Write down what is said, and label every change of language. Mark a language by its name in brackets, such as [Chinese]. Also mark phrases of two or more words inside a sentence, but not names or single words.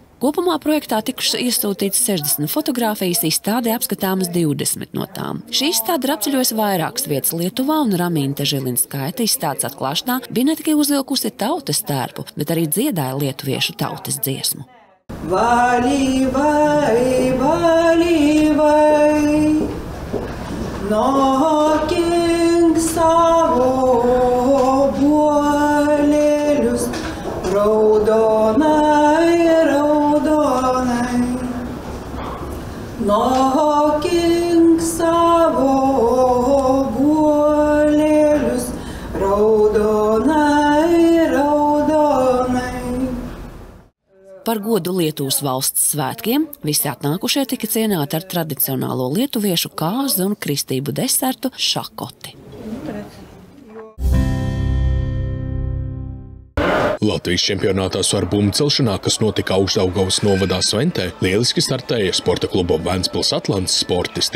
[Latvian] Kopumā projektā tikušas iesūtītas 60 fotogrāfijas, izstādē apskatāmas 20 no tām. Šī izstāde ir apceļojusi vairākas vietas Lietuvā, un Ramīte Žilinskaite izstādes atklāšanā bija ne tikai uzvilkusi tautas tērpu, bet arī dziedāja lietuviešu tautas dziesmu. [Lithuanian] Vali, vai, vali, vai, nokink savo buolėlius, raudonai, raudonai, nokink savo buolėlius, raudonai, raudonai. [Latvian] Par godu Lietuvas valsts svētkiem visi atnākušie tika cienāti ar tradicionālo lietuviešu kāzu un kristību desertu šakoti. Latvijas čempionātā svarbumu celšanā, kas notika Augšdaugavas novadā Sventē, lieliski startēja sporta kluba Ventspils Atlantis sportisti.